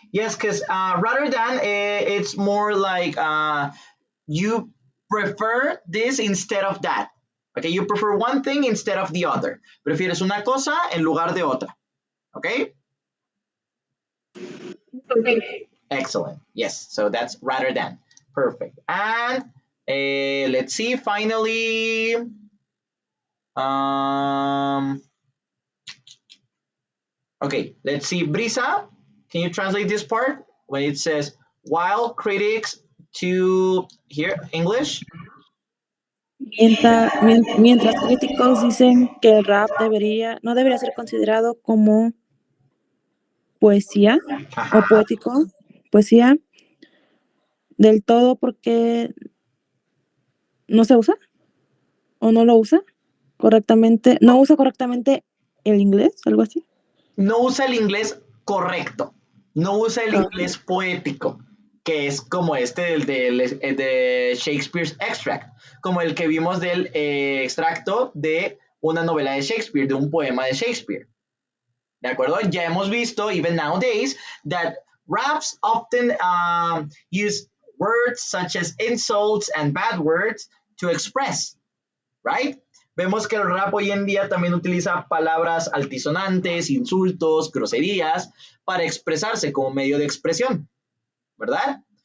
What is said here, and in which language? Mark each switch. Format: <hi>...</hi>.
<en>Yes, because rather than, it's more like you prefer this instead of that. Okay, you prefer one thing instead of the other.</en> <es>Prefieres una cosa en lugar de otra.</es> <en>Okay, ok. excellent. Yes, so that's rather than. Perfect. And let's see, finally, um, okay, let's see, Brisa, can you translate this part when it says, while critics to here, English?</en> <es>Mientras críticos dicen que el rap no debería ser considerado como poesía o Ajá. poético, poesía del todo porque no se usa o no lo usa correctamente, no usa correctamente el inglés, algo así. No usa el inglés correcto, no usa el Ah, inglés poético, que es como este de</es> <en>Shakespeare's Extract,</en> <es>como el que vimos del extracto de una novela de Shakespeare, de un poema de Shakespeare. ¿De acuerdo? Ya hemos visto,</es> <en>even nowadays, that raps often use words such as insults and bad words to express, right?</en> <es>Vemos que el rap hoy en día también utiliza palabras altisonantes, insultos, groserías para expresarse como medio de expresión, ¿verdad?</es>